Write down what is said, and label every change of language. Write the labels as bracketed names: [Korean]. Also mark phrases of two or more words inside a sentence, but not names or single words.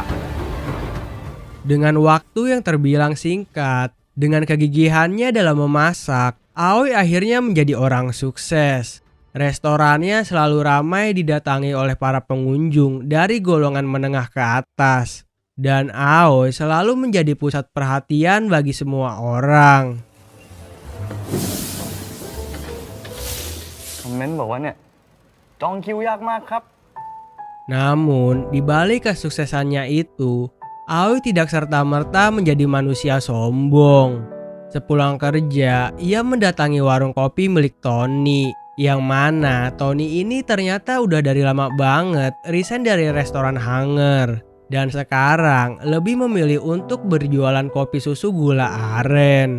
[Indonesian] Dengan waktu yang terbilang singkat, dengan kegigihannya dalam memasak, Aoi akhirnya menjadi orang sukses. Restorannya selalu ramai didatangi oleh para pengunjung dari golongan menengah ke atas. Dan Aoi selalu menjadi pusat perhatian bagi semua orang. [Thai] คอมเมนต์บอกว่าเนี่ยจองคิวยากมากครับ [Indonesian] Namun, di balik kesuksesannya itu, Aoi tidak serta-merta menjadi manusia sombong. Sepulang kerja, ia mendatangi warung kopi milik Tony, yang mana Tony ini ternyata udah dari lama banget resign dari restoran hanger, dan sekarang lebih memilih untuk berjualan kopi susu gula aren.